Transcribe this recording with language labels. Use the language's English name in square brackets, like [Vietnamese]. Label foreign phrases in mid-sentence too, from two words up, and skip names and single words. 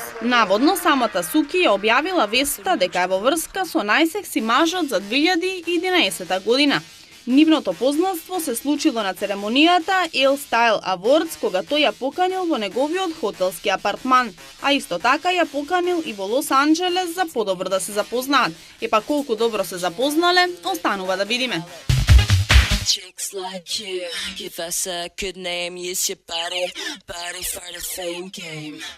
[Macedonian] Наводно самата Суки ја објавила веста дека е во врска со најсекси мажот за 2011 година. Нивното познанство се случило на церемонијата Elle Style Awards, кога тој ја поканил во неговиот хотелски апартман, а исто така ја поканил и во Лос Анџелес за подобро да се запознаат. Епа колку добро се запознале, останува да видиме. [English] Chicks like you, give us a good name, use your body for the fame game.